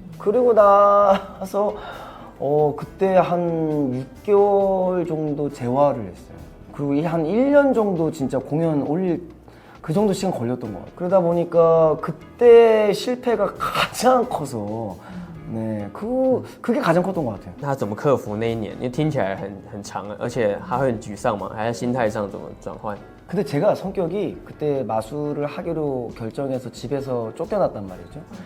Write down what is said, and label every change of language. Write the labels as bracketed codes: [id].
[ko] 그리고 나서 그때 한 6개월 정도 재활을 했어요. 그리고 한 1년 정도 진짜 공연 올릴 그 정도 시간 걸렸던 것 같아요. 그러다 보니까 그때 실패가 가장 커서 네, 그게 가장 컸던 것 같아요. [zh] 那他怎么克服那一年？因为听起来很长，而且他会很沮丧嘛，还在心态上怎么转换？ [ko] 근데 제가 성격이 그때 마술을 하기로 결정해서 집에서 쫓겨났단 말이죠.